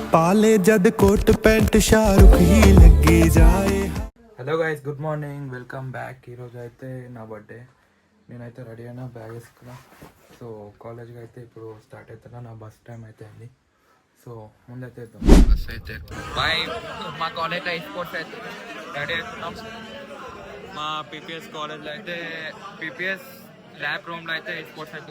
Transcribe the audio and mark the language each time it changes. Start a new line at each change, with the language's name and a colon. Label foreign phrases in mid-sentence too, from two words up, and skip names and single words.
Punjabi: ਪਾਲੇ ਜਦ ਕੋਟ ਪੈਂਟ ਸ਼ਾਹਰੁਖ ਹੀ ਲੱਗੇ ਜਾਏ.
English: Hello guys, good morning, welcome back.
Telugu: ఈరోజు అయితే నా
English: బర్త్డే.
Telugu: నేనైతే రెడీ అయినా, బ్యాగ్ వేసుకున్నా.
English: so college-ki
Telugu: అయితే ఇప్పుడు స్టార్ట్ అవుతున్నా. నా
English: bus time
Telugu: అయితే అండి. సో ముందైతే బస్ అయితే బాయ్. మా కాలేజ్లో స్పోర్ట్స్ అయితే రెడీ అవుతున్నాం. మా పీపీఎస్ కాలేజ్లో అయితే పీపీఎస్
English: lab room-lo
Telugu: అయితే స్పోర్ట్స్ అవుతుంది.